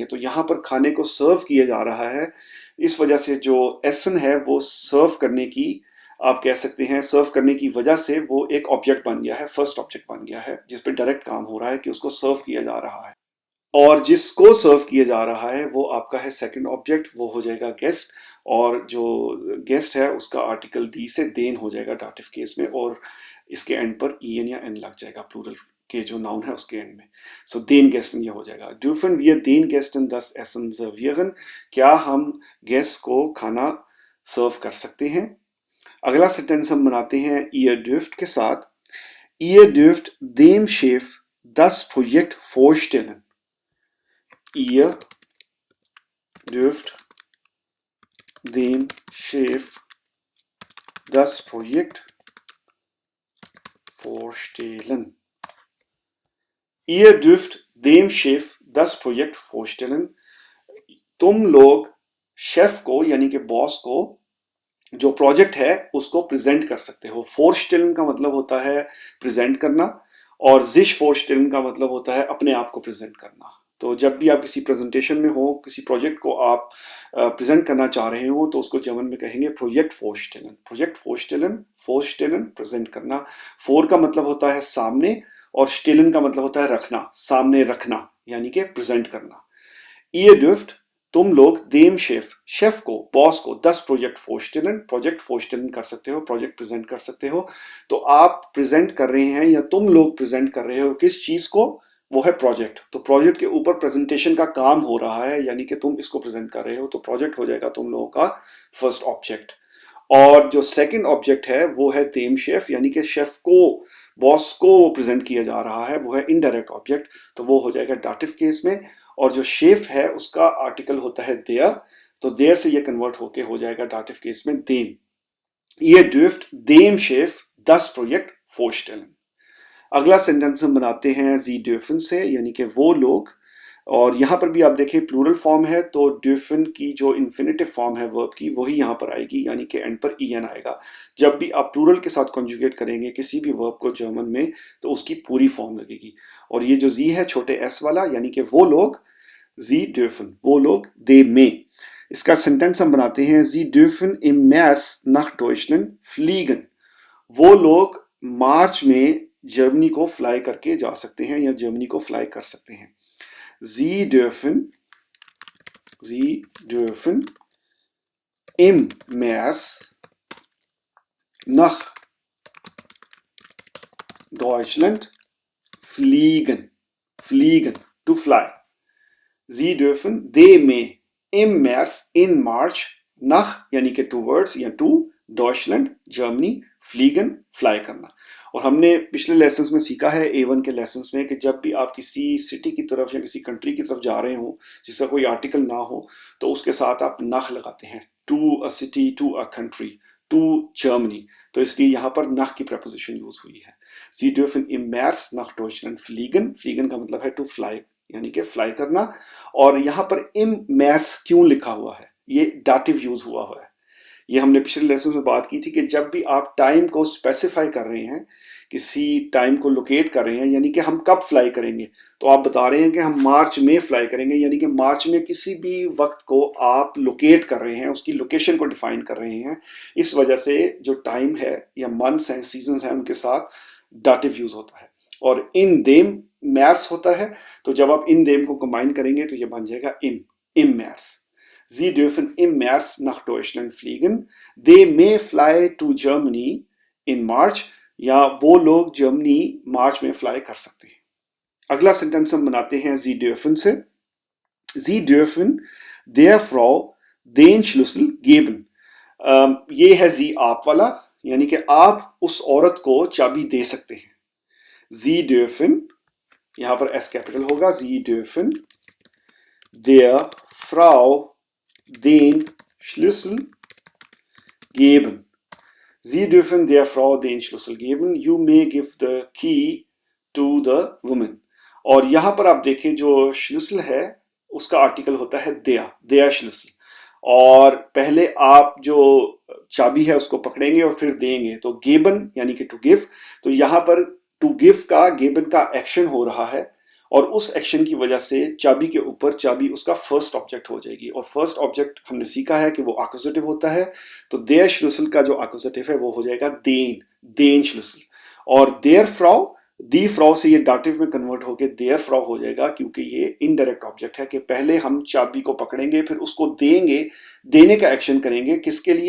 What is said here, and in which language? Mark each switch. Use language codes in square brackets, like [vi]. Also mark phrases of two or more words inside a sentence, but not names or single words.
[hi] तो यहाँ पर खाने को सर्व किया जा रहा है, इस वजह से जो एसन है वो सर्व करने की, आप कह सकते हैं सर्व करने की वजह से वो एक ऑब्जेक्ट बन गया है, [en] first object [hi] बन गया है जिस पे डायरेक्ट काम हो रहा है कि उसको सर्व किया जा रहा है। और जिसको सर्व किया जा रहा है वो आपका है [en] second object, [hi] वो हो जाएगा गेस्ट, और जो गेस्ट है उसका आर्टिकल दी से देन हो जाएगा [en] dative case [hi] में, और इसके एंड पर en या n लग जाएगा, प्लूरल के जो नाउन है उसके एंड में। सो [de] den gestern [hi] ये हो जाएगा। [de] dürfen wir den Gästen das Essen servieren? [hi] क्या हम गेस्ट को खाना सर्व कर सकते हैं? अगला सेंटेंस हम बनाते हैं [de] ihr dürft [hi] के साथ। [de] ihr dürft dem Chef das Projekt vorstellen। ihr dürft dem Chef das Projekt vorstellen। ihr dürft dem Chef das Projekt vorstellen। [hi] तुम लोग शेफ को यानी कि बॉस को जो प्रोजेक्ट है उसको प्रेजेंट कर सकते हो। फोरस्टेलन का मतलब होता है प्रेजेंट करना, और [de] sich vorstellen [hi] का मतलब होता है अपने आप को प्रेजेंट करना। तो जब भी आप किसी प्रेजेंटेशन में हो, किसी प्रोजेक्ट को आप प्रेजेंट करना चाह रहे हो, तो उसको जर्मन में कहेंगे [de] Projekt vorstellen. Projekt vorstellen, vorstellen [hi] प्रेजेंट करना। फोर का मतलब होता है सामने, और स्टेलन का मतलब होता है रखना, सामने रखना, यानी कि प्रेजेंट करना। [de] ihr dürft [hi] तुम लोग [de] dem Chef, [hi] शेफ को, बॉस को [de] 10 Projekt vorstellen [hi] कर सकते हो, प्रोजेक्ट प्रेजेंट कर सकते हो। तो आप प्रेजेंट कर रहे हैं या तुम लोग प्रेजेंट कर रहे हो किस चीज को? वो है प्रोजेक्ट। तो प्रोजेक्ट के ऊपर प्रेजेंटेशन का काम हो रहा है, यानी कि तुम इसको प्रेजेंट कर रहे हो, तो प्रोजेक्ट हो जाएगा तुम लोगों का [en] first object. [hi] और जो [en] second object [hi] है वो है [de] dem Chef, [hi] यानी कि शेफ को, बॉस को प्रेजेंट किया जा रहा है, वो है [en] indirect object, [hi] तो वो हो जाएगा [en] dative case [hi] में। और जो शेफ है उसका आर्टिकल होता है देयर, तो देयर से ये कन्वर्ट होके हो जाएगा [en] dative case [hi] में देम। [de] ihr dürft dem Chef das Projekt vorstellen। [hi] अगला सेंटेंस हम बनाते हैं [de] sie dürfen [hi] से, यानी कि वो लोग। और यहां पर भी आप देखें [en] plural form [hi] है, तो dürfen की जो [en] infinitive form [hi] है वर्ब की वही यहां पर आएगी, यानी कि एंड पर en आएगा। जब भी आप प्लूरल के साथ कॉन्जुगेट करेंगे किसी भी वर्ब को जर्मन में, तो उसकी पूरी फॉर्म लगेगी। और ये जो जी है छोटे s वाला, यानी कि वो लोग, [de] sie dürfen, [hi] वो लोग, [en] they may। [hi] इसका सेंटेंस हम बनाते हैं [de] sie dürfen im März nach Deutschland fliegen। [hi] वो लोग मार्च में जर्मनी को फ्लाई करके जा सकते हैं या जर्मनी को फ्लाई कर सकते हैं। [de] Sie dürfen im März nach Deutschland fliegen। fliegen, [en] to fly। [de] Sie dürfen, [en] they may, [de] im März, [en] in March, [de] nach [hi] यानी कि [de] towards या to, Deutschland, Germany, fliegen, fly करना। [hi] और हमने पिछले लेसन्स में सीखा है A1 के लेसन्स में कि जब भी आप किसी सिटी की तरफ या किसी कंट्री की तरफ जा रहे हो जिसका कोई आर्टिकल ना हो, तो उसके साथ आप nach लगाते हैं, [en] to a city, to a country, to Germany। [hi] तो इसलिए यहाँ पर nach की preposition यूज हुई है। [de] Sie dürfen im März nach Deutschland fliegen। [hi] fliegen का मतलब है [en] to fly, [hi] यानी कि फ्लाई करना। और यहाँ पर [de] im März [hi] क्यों लिखा हुआ है? ये डाटिव यूज हुआ है। ये हमने पिछले लेसन में बात की थी कि जब भी आप टाइम को स्पेसिफाई कर रहे हैं, किसी टाइम को लोकेट कर रहे हैं, यानी कि हम कब फ्लाई करेंगे, तो आप बता रहे हैं कि हम मार्च में फ्लाई करेंगे, यानी कि मार्च में किसी भी वक्त को आप लोकेट कर रहे हैं, उसकी लोकेशन को डिफाइन कर रहे हैं। इस वजह से जो टाइम है या मंथ्स हैं, सीजन्स हैं, उनके साथ डाटिव यूज होता है। और [de] in dem März [hi] होता है, तो जब आप इन देम को कंबाइन करेंगे तो ये बन जाएगा [de] im März। Sie dürfen im März nach Deutschland fliegen। [en] They may fly to Germany in March। [hi] या वो लोग जर्मनी मार्च में फ्लाई कर सकते हैं। अगला सेंटेंस हम बनाते हैं [de] Sie dürfen [hi] से। [de] Sie dürfen der Frau den Schlüssel geben। [hi] ये है Sie आप वाला, यानी कि आप उस औरत को चाबी दे सकते हैं। Sie dürfen, यहां पर S कैपिटल होगा, [de] Sie dürfen der Frau den Schlüssel geben। Sie dürfen der Frau den Schlüssel geben। [en] You may give the key to the woman। [hi] और यहां पर आप देखें जो Schlüssel है उसका आर्टिकल होता है [de] der Schlüssel। [hi] और पहले आप जो चाबी है उसको पकड़ेंगे और फिर देंगे, तो geben यानी कि [en] to give। [hi] तो यहां पर [en] to give [hi] का, geben का एक्शन हो रहा है, और उस एक्शन की वजह से चाबी के ऊपर चाबी उसका फर्स्ट ऑब्जेक्ट हो जाएगी। और [en] first object [hi] हमने सीखा है कि वो एक्यूजेटिव होता है, तो [de] der Schlüssel [hi] का जो एक्यूजेटिव है वो हो जाएगा [de] den Schlüssel। और der Frau, die Frau [hi] से ये दाटिव में कन्वर्ट होके [de] der Frau [hi] हो जाएगा, क्योंकि ये [en] indirect object [hi] है कि पहले हम चाबी को पकड़ेंगे, फिर उसको देंगे, देने का एक्शन करेंगे, किसके लिए?